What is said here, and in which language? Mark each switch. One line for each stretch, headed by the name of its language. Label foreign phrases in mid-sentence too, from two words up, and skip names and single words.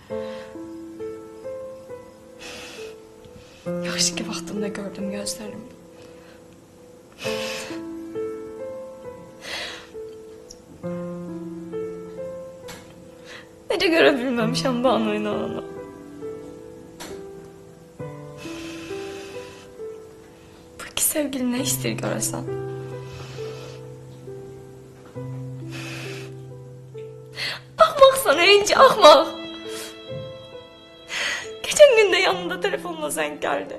Azerbaijani: Yaxşı ki, vaxtımda gördüm gözlərimdə. Necə görə bilməmişəm Banu ilə onu.
Turkish: Sevgili ne ister görəsən?
Azerbaijani: Axmaqsan, inci axmaq.
Turkish: Geçen gün de yanında telefonla zəng geldi.